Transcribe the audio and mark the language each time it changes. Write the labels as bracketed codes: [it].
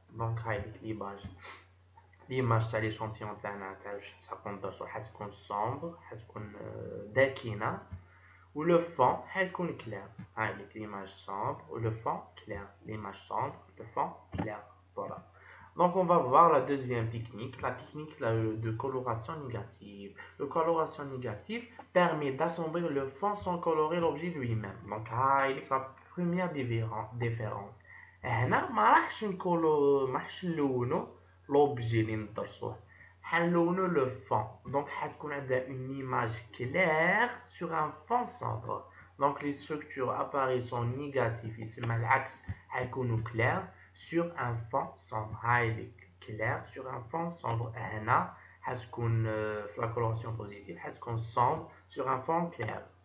[ar] Donc هاي l'image تاع l'échantillon تاعنا تاع حندرسو حتكون sombre، حتكون داكنة، [fr] ou le fond [ar] حيكون clair. [fr] Avec l'image sombre ou le fond clair. L'image sombre, le fond clair. Voilà. Donc on va voir la deuxième technique, la technique de coloration négative. La coloration négative permet d'assombrir le fond sans colorer l'objet lui-même. Donc avec la première différence. [ar] هنا ما راحش نلونو l'objet اللي ندرسوه. حنلونو [fr] le fond. Donc [ar] حتكون عندها [fr] une image claire sur un fond sombre. Donc les structures appareils sont négatives. [ar] يتسمى العكس حيكونوا [fr] clair sur un fond sombre. [ar] هاي [fr] clair sur un fond sombre. [ar] هنا حتكون في [fr] la coloration positive [ar] حتكون [fr] sombre sur un fond clair.